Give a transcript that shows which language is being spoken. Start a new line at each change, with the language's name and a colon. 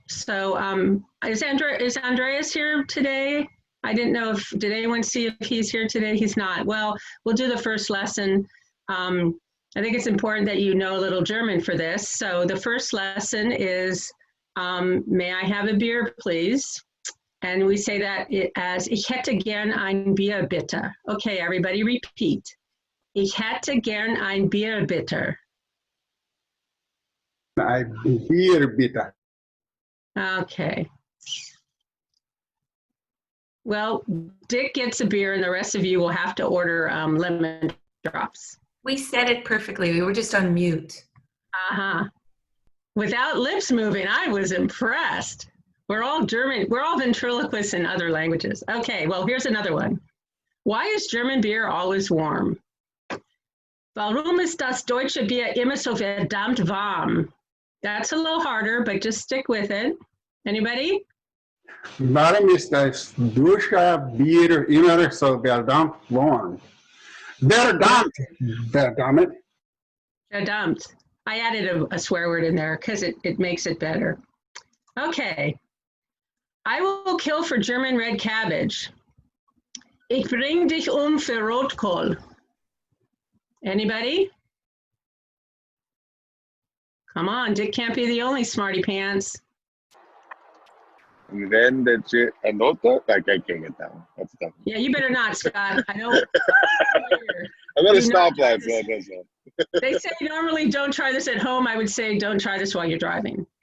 English: So is Andreas here today? I didn't know if, did anyone see if he's here today? He's not. Well, we'll do the first lesson. I think it's important that you know a little German for this. So the first lesson is, may I have a beer, please? And we say that as,
German: ich hätte gern ein Bier, bitte.
English: Okay, everybody repeat.
German: Ich hätte gern ein Bier, bitte. Ein Bier, bitte.
English: Okay. Well, Dick gets a beer and the rest of you will have to order lemon drops. We said it perfectly. We were just on mute. Uh-huh. Without lips moving, I was impressed. We're all German. We're all ventriloquists in other languages. Okay, well, here's another one. Why is German beer always warm?
German: Warum ist das deutsche Bier immer so verdammt warm?
English: That's a little harder, but just stick with it. Anybody?
German: Warum ist das deutsche Bier immer so verdammt warm? Verdammt, verdammt. Verdammt.
English: I added a swear word in there because it makes it better. Okay. I will kill for German red cabbage.
German: Ich bring dich für Rotkohl.
English: Anybody? Come on, Dick can't be the only smarty pants. And then the shit, and I can't get that one. That's tough. Yeah, you better not, Scott. I don't. I'm going to stop that. They say normally don't try this at home. I would say don't try this while you're driving.